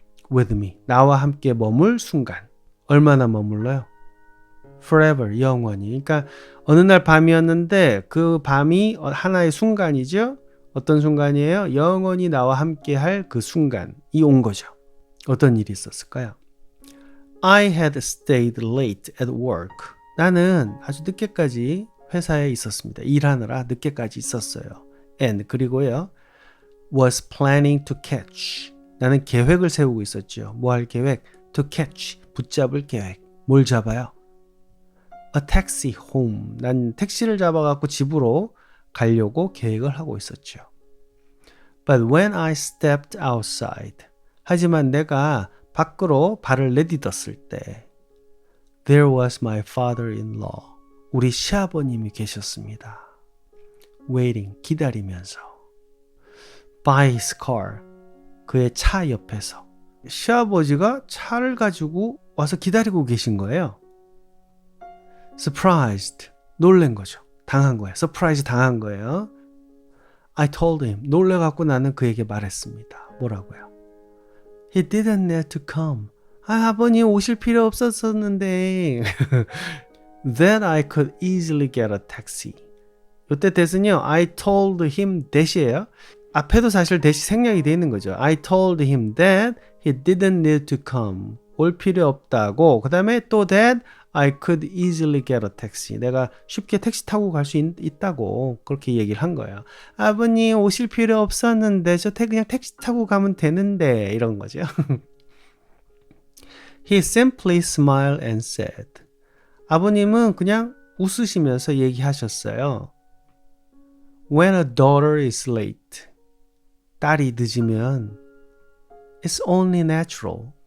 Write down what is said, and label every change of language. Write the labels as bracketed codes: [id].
[en] With me [ko] 나와 함께 머물 순간. 얼마나 머물러요? Forever 영원히. 그러니까 어느 날 밤이었는데 그 밤이 하나의 순간이죠. 어떤 순간이에요? 영원히 나와 함께 할 그 순간이 온 거죠. 어떤 일이 있었을까요? [en] I had stayed late at work. [ko] 나는 아주 늦게까지 회사에 있었습니다. 일하느라 늦게까지 있었어요. And 그리고요. [en] was planning to catch. [ko] 나는 계획을 세우고 있었죠. 뭐 할 계획? To catch. 붙잡을 계획. 뭘 잡아요? [en] A taxi home. [ko] 난 택시를 잡아갖고 집으로 가려고 계획을 하고 있었죠. [en] But when I stepped outside. [ko] 하지만 내가 밖으로 발을 내딛었을 때 [en] There was my father-in-law. [ko] 우리 시아버님이 계셨습니다. [en] Waiting. [ko] 기다리면서 [en] By his car. [ko] 그의 차 옆에서 시아버지가 차를 가지고 와서 기다리고 계신 거예요. Surprised. 놀란 거죠. 당한 거예요. Surprise 당한 거예요. [en] I told him. [ko] 놀래갖고 나는 그에게 말했습니다. 뭐라고요? [en] He didn't need to come. [ko] 아버님 오실 필요 없었었는데 [en] That I could easily get a taxi. [ko] 이때 대신요. [en] I told him that이에요. [ko] 앞에도 사실 that이 생략이 되어 있는 거죠. [en] I told him that he didn't need to come. [ko] 올 필요 없다고. 그 다음에 또 that I could easily get a taxi. 내가 쉽게 택시 타고 갈 수 있다고 그렇게 얘기를 한 거예요. 아버님 오실 필요 없었는데 저 그냥 택시 타고 가면 되는데 이런 거죠. [en] He simply smiled and said. [ko] 아버님은 그냥 웃으시면서 얘기하셨어요. [en] When a daughter is late. [ko] 딸이 늦으면 [en] It's only natural.